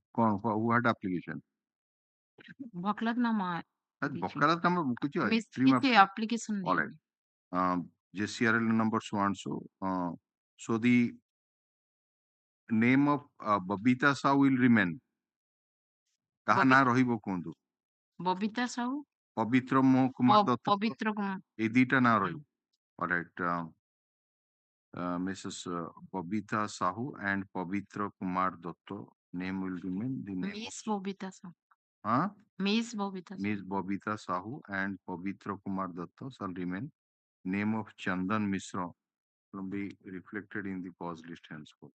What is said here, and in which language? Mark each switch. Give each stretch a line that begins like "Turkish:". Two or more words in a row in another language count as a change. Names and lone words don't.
English: Who had application? Wakalatnama. Wakalatnama Miss application. all right. JCRL number so and so. So the name of Babita Sahu will remain.
Odia: Kaha na rahibo kundu.
English: Bobita Sahu, Pavitra Moh Kumar Datta. Pavitra Kumar.
Odia: Ei dita na rahibo.
English: All right. Mrs. Babita Sahu and Pavitra Kumar Datta name will remain the name Miss Bobita Sahu. of Miss Bobita Sahu. Miss Babita Sahu and Pavitra Kumar Datta shall remain. Name of Chandan Mishra will be reflected in the cause list henceforth.